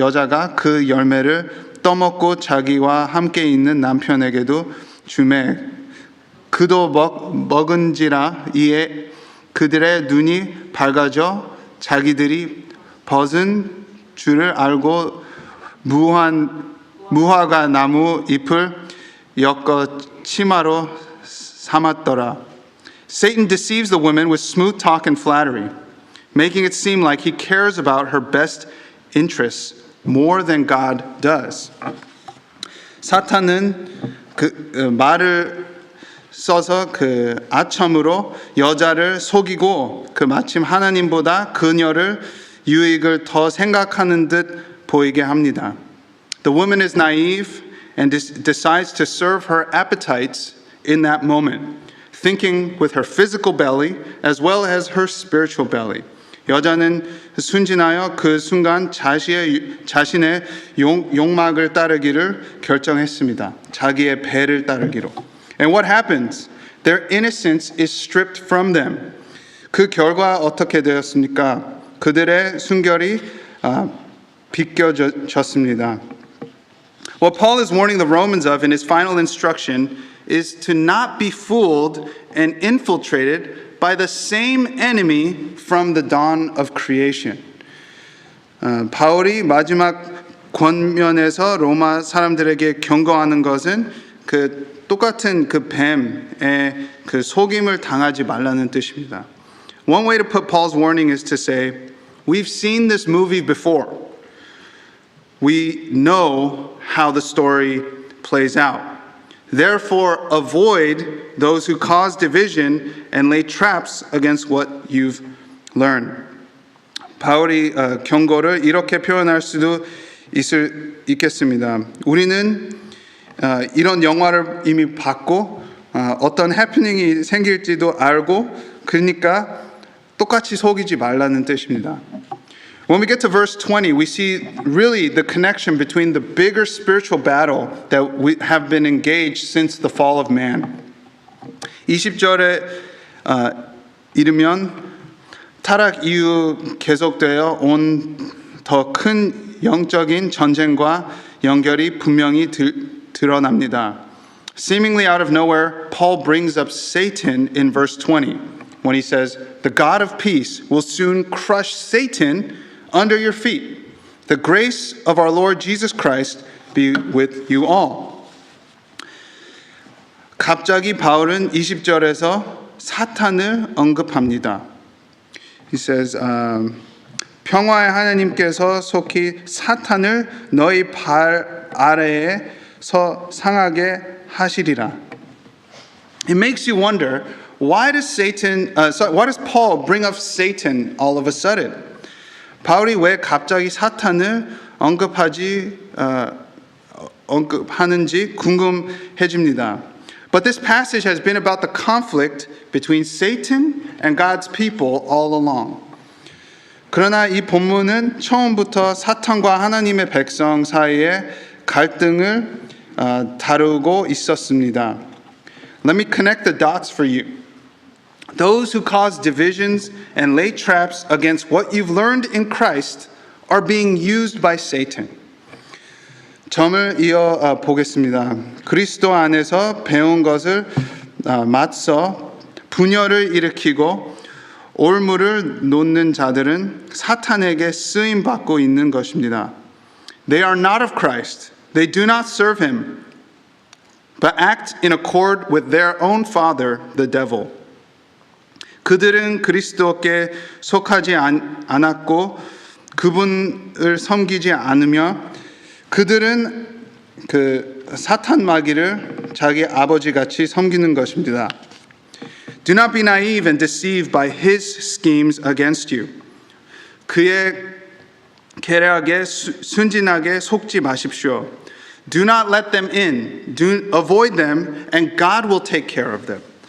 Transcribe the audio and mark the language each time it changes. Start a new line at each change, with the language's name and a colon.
Korean: 여자가 그 열매를 떠먹고 자기와 함께 있는 남편에게도 주매 그도 먹은지라. 이에 그들의 눈이 밝아져 자기들이 벗은 줄을 알고 무화과 나무 잎을 엮어 치마로 삼았더라.
English: Satan deceives the woman with smooth talk and flattery, making it seem like he cares about her best interests more than God does.
Korean: 사탄은 말을 써서 아첨으로 여자를 속이고 마침 하나님보다 그녀를 유익을 더 생각하는 듯 보이게 합니다.
English: The woman is naive and decides to serve her appetites in that moment, thinking with her physical belly as well as her spiritual belly.
Korean: 여자는 순진하여 그 순간 자신의 욕망을 따르기를 결정했습니다. 자기의 배를 따르기로.
English: And what happens? Their innocence is stripped from them.
Korean: 그 결과 어떻게 되었습니까? 그들의 순결이 비껴졌습니다.
English: What Paul is warning the Romans of in his final instruction is to not be fooled and infiltrated by the same enemy from the dawn of creation.
Korean: 바울이 마지막 권면에서 로마 사람들에게 경고하는 것은 똑같은 뱀의 속임을 당하지 말라는 뜻입니다.
English: One way to put Paul's warning is to say, we've seen this movie before. We know how the story plays out. Therefore, avoid those who cause division and lay traps against what you've learned.
Korean: 바울이 경고를 이렇게 표현할 수도 있겠습니다. 우리는 이런 영화를 이미 봤고 어떤 해프닝이 생길지도 알고 그러니까 똑같이 속이지 말라는 뜻입니다.
English: When we get to verse 20, we see really the connection between the bigger spiritual battle that we have been engaged since the fall of man.
Korean: 20절에 이르면 타락 이후 계속되어 온 더 큰 영적인 전쟁과 연결이 분명히 드러납니다.
English: Seemingly out of nowhere, Paul brings up Satan in verse 20 when he says, "The God of peace will soon crush Satan under your feet. The grace of our Lord Jesus Christ be with you all."
Korean: 갑자기 바울은 20절에서 사탄을 언급합니다.
English: He says,
Korean: 평화의 하나님께서 속히 사탄을 너희 발 아래에서 상하게 하시리라.
English: It makes you wonder, why does Paul bring up Satan all of a sudden?
Korean: 바울이 왜 갑자기 사탄을 언급하는지 궁금해집니다.
English: But this passage has been about the conflict between Satan and God's people all along.
Korean: 그러나 이 본문은 처음부터 사탄과 하나님의 백성 사이에 갈등을 다루고 있었습니다.
English: Let me connect the dots for you. Those who cause divisions and lay traps against what you've learned in Christ are being used by Satan.
Korean: 점을 이어 보겠습니다. 그리스도 안에서 배운 것을 맞서 분열을 일으키고 올무를 놓는 자들은 사탄에게 쓰임 받고 있는 것입니다.
English: They are not of Christ. They do not serve him, but act in accord with their own father, the devil.
Korean: 그들은 그리스도께 속하지 않았고 그분을 섬기지 않으며 그들은 그 사탄 마귀를 자기 아버지같이 섬기는 것입니다.
English: Do not be naive and deceived by his schemes against you.
Korean: 그의 계략에 순진하게 속지 마십시오.
English: Do not let them in. Avoid them, and God will take care of them.